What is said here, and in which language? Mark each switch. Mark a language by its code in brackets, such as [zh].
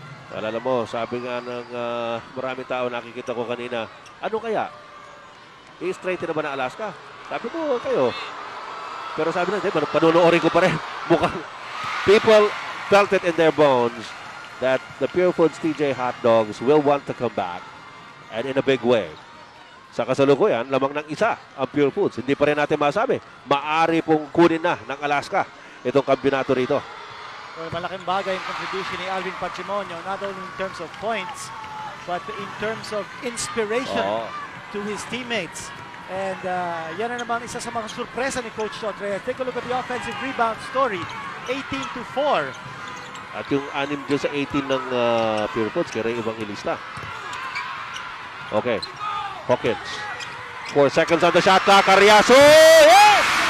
[tl] Alala mo, sabi nga ng maraming tao nakikita ko kanina, ano kaya? I-straighten na ba ng Alaska? Sabi ko, kayo. Pero sabi na, panunoorin ko pa rin. Mukhang [en] people felt it in their bones that the Pure Foods TJ Hot Dogs will want to come back and in a big way. [tl] Sa kasalukuyan, lamang ng isa ang Pure Foods. Hindi pa rin natin masabi. Maari pong kunin na ng Alaska itong kampiyonato rito. [en] Well, [tl] malaking bagay yung contribution ni [en] Alvin Patrimonio, not only in terms of points, but in terms of inspiration to his teammates. [tl] And yan na naman isa sa mga surpresa ni Coach Sotreyes. [en] Take a look at the offensive rebound story. 18-4. [tl] At yung 6 dyan sa 18 ng Pure Foods, kay Ray Evangelista. Okay. Hawkins. [en] 4 seconds on the shot clock. Carriazo! Yes!